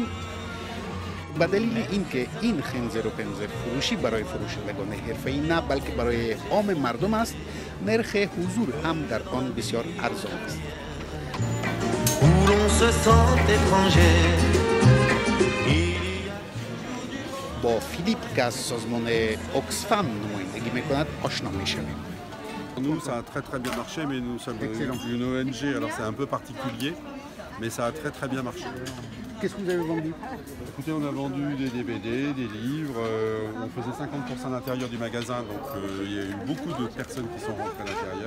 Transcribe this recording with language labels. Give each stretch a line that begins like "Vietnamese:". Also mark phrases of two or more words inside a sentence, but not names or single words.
Persian: به دلیل اینکه این خنزر و پنزر فروشی برای فروشندگان حرفه‌ای نه بلکه برای عام مردم است، نرخ حضور هم در آن بسیار ارزان است. با فیلیپ که از سازمان اوکسفام نمایندگی میکند آشنا میشویم.
French: Nous, ça a très bien marché, mais nous sommes une ONG, alors c'est un peu particulier, mais ça a très bien marché. Qu'est-ce que vous avez vendu? Écoutez, on a vendu des DVD, des livres, on faisait 50% d'intérieur du magasin, donc il y a eu beaucoup de personnes qui sont rentrées à l'intérieur.